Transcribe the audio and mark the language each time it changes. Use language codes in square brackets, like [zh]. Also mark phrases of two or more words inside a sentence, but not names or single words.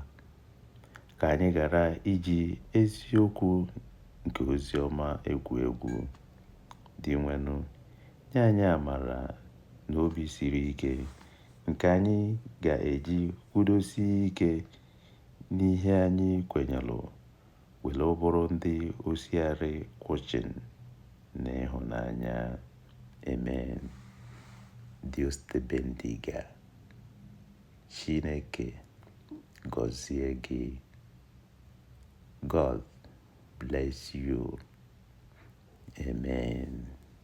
[ig] Ka anyị ghara iji eziokwu nke ozi ọma egwu dị nwenụ, nye anyị amara na obi siri ike nke anyị ga-eji kwudosie ike n'ihe anyị kwenyelụ, were bụrụ ndị osiari kwụchin n'ịhụnanya. [es] Amen. Dios te bendiga. [ig] Chineke gọzie gị. [en] God bless you. Amen.